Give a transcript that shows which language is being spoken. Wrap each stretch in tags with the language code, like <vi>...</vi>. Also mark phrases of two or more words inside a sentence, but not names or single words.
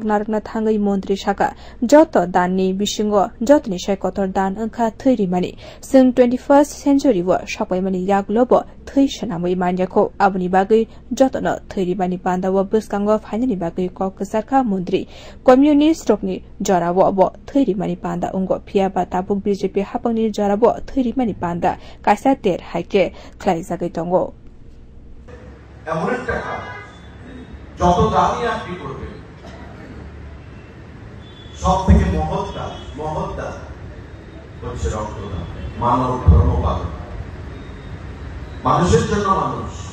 <trp>narakna thangai mantri shaka joto danni bisingo jotni sai kotor dan angkha theirimani sing 21st century wo sapaimani yaglobo thei sanamai manjako abuni bagai jotono theirimani panda wo buskango phainani bagai kok sarkha mantri communist rokni jarawo abo theirimani panda ungo phiaba tabuk BJP hapangni jarawo theirimani panda kaisa ter haike khlai jagai tongo</trp> <bn>এমন একটা কাজ যত দামি আপনি করবেন সবথেকে মহৎ কাজ হচ্ছে রক্তদান মানব ধর্ম পালন মানুষের জন্য মানুষ</bn>